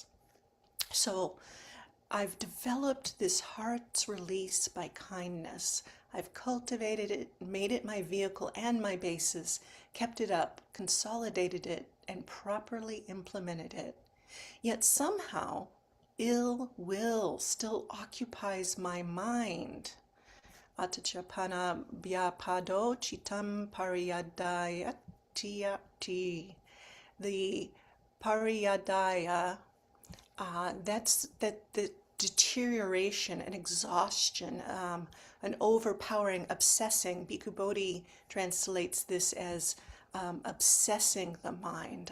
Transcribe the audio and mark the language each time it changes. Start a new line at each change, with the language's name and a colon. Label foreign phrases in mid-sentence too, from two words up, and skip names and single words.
English: So I've developed this heart's release by kindness. I've cultivated it, made it my vehicle and my basis, kept it up, consolidated it, and properly implemented it. Yet somehow ill will still occupies my mind.
Pali: Atachapana vyapado chitam pariyadayati.
English: The pariyadaya, that's the deterioration and exhaustion, an overpowering, obsessing. Bhikkhu Bodhi translates this as obsessing the mind.